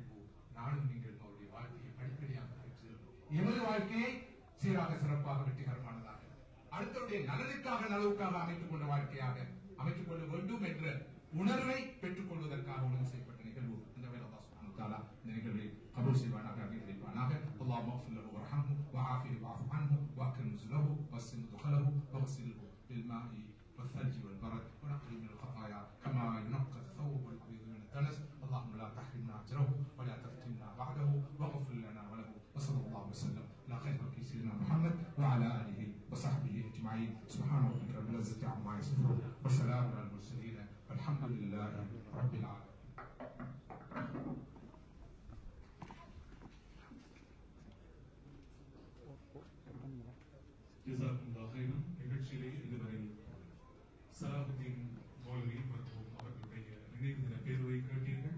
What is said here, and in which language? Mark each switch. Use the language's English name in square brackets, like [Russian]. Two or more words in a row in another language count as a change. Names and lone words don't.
[Tamil] நானும் நீங்கள் அவருடைய வாழ்க்கையை படிப்படியாக பெற்று எமது வாழ்க்கையை சீராக, சிறப்பாக, வெற்றிகரமானதாக, அடுத்தவருடைய நலனுக்காக, நலவுக்காக அமைத்துக் கொண்ட வாழ்க்கையாக அமைத்துக் கொள்ள வேண்டும் என்ற உணர்வை பெற்றுக் கொள்வதற்காக ஒழுங்கு செய்யப்பட்ட நிகழ்வு. இந்த வேலை அல்லாஹ் [Arabic] سبحانه وتعالى [Tamil] இந்த நிகழ்வை கபூல் செய்வானாக, அங்கீகரிப்பானாக. [Arabic] اللهم اغفر له وارحمه وعافه واعف عنه وأكرم نزله ووسع مدخله واغسله بالماء والثلج والبرد ونقي من الخطايا كما ينقى الثوب الابيض من الدنس. اللهم لا تحرمنا اجره ولا تفتنا بعده واغفر لنا وله. وصلى الله وسلم على خير خلق سيدنا محمد وعلى اله وصحبه اجمعين. سبحان ربك رب العزه عما يصفون وسلام على المرسلين والحمد لله رب العالمين. جزاكم الله خيرا. [Tamil] நிகழ்ச்சியிலே இதுவரை சலாஹுத்தீன் மௌலவி மற்றும் அவர்களுடைய நினைவு தின பேருரை கேட்டீர்கள்.